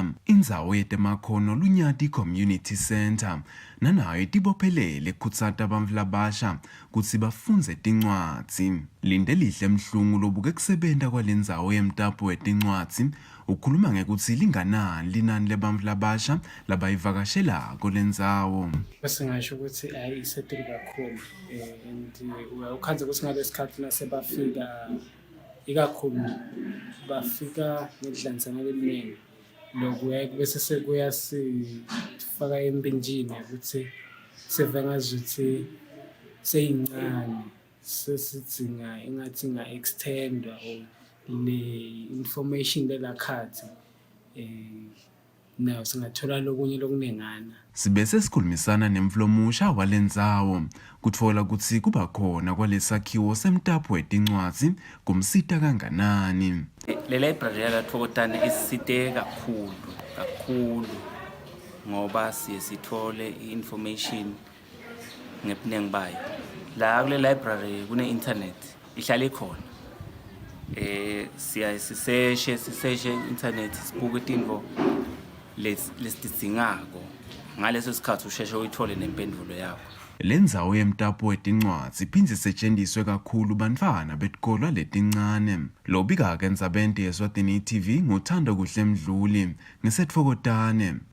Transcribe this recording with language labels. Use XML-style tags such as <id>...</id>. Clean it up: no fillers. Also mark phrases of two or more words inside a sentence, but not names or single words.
<ss>Indzawo yetemakhono Lunyati Community Center nanayo itibophelele kukhutsata bantfu labasha kutsi bafundze tincwadzi. Linde lihle mhlungu lobuke kusebenta kwalendzawo yemtapo wetincwadzi ukhuluma ngekutsi linganani linani lebantfu labasha labayivakashelako lendzawo. Bese ngisho ukuthi ayisettle kakhulu and ukhanze ukuthi ngalesikhathi nasebafika ikakhulu bafika ngedlanisana leminingi lokuya bese sekuya sifaka empinjini ukuthi sevengazuthi seyincane sesidzinga engathi nga-extendwa le-information lelakhathi nayo singathola lokunye lokunengana. Sibese sikhulumisana nemflomusha walendzawo kutfola kutsi kuba khona kwalesakhiwo semtapo wetincwadzi kumsita kanganani. Le library yalatfokotane isite kakhulu ngoba siye sithole information ngebuningi bayo. La kule library kune internet ihlala ikhona. Siya siseshe internet sibuke tintfo lesitidzingako ngaleso sikhathi usheshe uyithole nempendvulo yakho. Lendzawo yemtapo wetincwadzi iphindze isetjentiswe kakhulu bantfwana betikolwa letincane. Lobika-ke endzabeni yeSwatini TV nguThando Kuhle Mdluli ngisetfokotane.</ss>